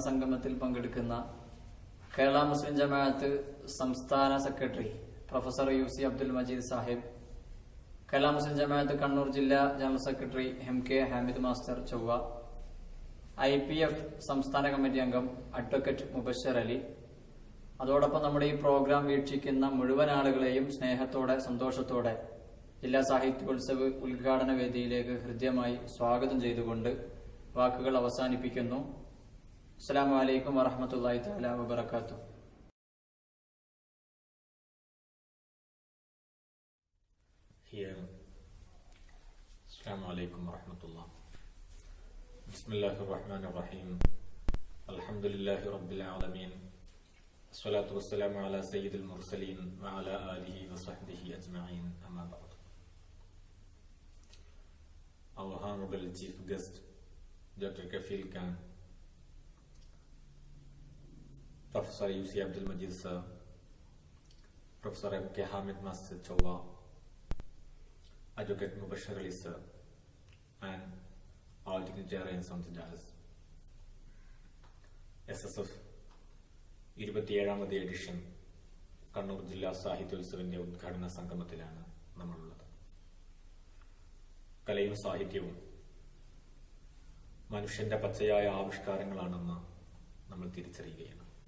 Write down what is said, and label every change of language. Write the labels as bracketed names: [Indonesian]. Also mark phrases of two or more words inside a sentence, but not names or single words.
[Malayalam] സംഗമത്തിൽ പങ്കെടുക്കുന്ന കേരള മുസ്ലിം ജമാഅത്ത് സംസ്ഥാന സെക്രട്ടറി പ്രൊഫസർ UC അബ്ദുൽ മജീദ് സാഹിബ്, കേരള മുസ്ലിം ജമാഅത്ത് കണ്ണൂർ ജില്ലാ ജനറൽ സെക്രട്ടറി MK ഹാമിദ് മാസ്റ്റർ ചൊവ്വ, IPF സംസ്ഥാന കമ്മിറ്റി അംഗം അഡ്വക്കേറ്റ് മുബശ്ശർ അലി, അതോടൊപ്പം നമ്മുടെ ഈ പ്രോഗ്രാം വീക്ഷിക്കുന്ന മുഴുവൻ ആളുകളെയും സ്നേഹത്തോടെ സന്തോഷത്തോടെ ജില്ലാ സാഹിത്യോത്സവ് ഉദ്ഘാടന വേദിയിലേക്ക് ഹൃദ്യമായി സ്വാഗതം ചെയ്തുകൊണ്ട് വാക്കുകൾ അവസാനിപ്പിക്കുന്നു. [Arabic] السلام عليكم ورحمة الله تعالى وبركاته. السلام عليكم ورحمة الله. بسم الله الرحمن الرحيم. الحمد لله رب العالمين. الصلاة والسلام على سيد المرسلين وعلى آله وصحبه أجمعين. أما بعد. [English] Our honorable chief guest, Dr. Kafil Khan, Professor UC Abdul Majid sir, Professor M.K. Hamid Masjid Chowwa, Advocate Mubashir Ali sir, and all dignitaries on the dais. [Malayalam] SSF 27ാമത് എഡിഷൻ കണ്ണൂർ ജില്ലാ സാഹിത്യോത്സവിന്റെ ഉദ്ഘാടന സംഗമത്തിലാണ് നമ്മളുള്ളത്. കലയും സാഹിത്യവും മനുഷ്യന്റെ പച്ചയായ ആവിഷ്കാരങ്ങളാണെന്ന് നമ്മൾ തിരിച്ചറിയുകയാണ്.